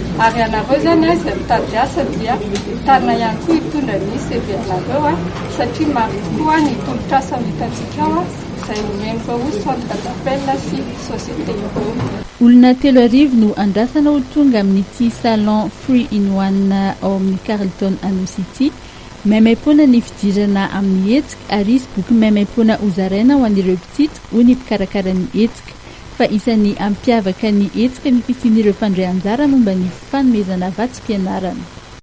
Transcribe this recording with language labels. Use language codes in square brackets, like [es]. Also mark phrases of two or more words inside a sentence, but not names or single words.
[mg] Ary anareo zany izay mitady asa dia tana ihany koa hitondra ny CV anareo satria maro tokoa ny tolotr'asa hitantsika ao izay nomeno ho [fr] centre d'appel [mg] sy société ireo. Olona 3 no andrasana olo tonga amin'ity salon [en] free in one [mg] ao amin'ny Carleton Anosy ity. Maimaim-poana ny fidirana amin'ny hetsika ary izy boky maimaim-poana hozaraina ho an'ireo mpitsitsika ho ny mpikarakara ny hetsika. Fa isan'ny ampiavaka ny hetsika ny fisian'ireo mpandray anjara momba ny fanomezana vatsim-pianarana.